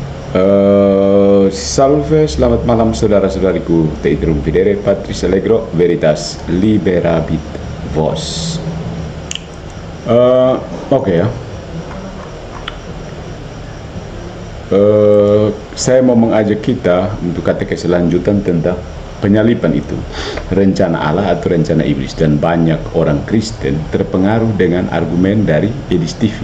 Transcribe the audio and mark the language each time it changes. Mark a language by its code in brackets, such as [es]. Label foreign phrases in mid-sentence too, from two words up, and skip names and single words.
[id] Salve, selamat malam saudara-saudariku. [la] Te interrumpidere Patris Allegro, Veritas liberabit vos. [id] Oke ya. Saya mau mengajak kita untuk katekesi lanjutan tentang penyalipan itu, rencana Allah atau rencana iblis. Dan banyak orang Kristen terpengaruh dengan argumen dari Edis TV.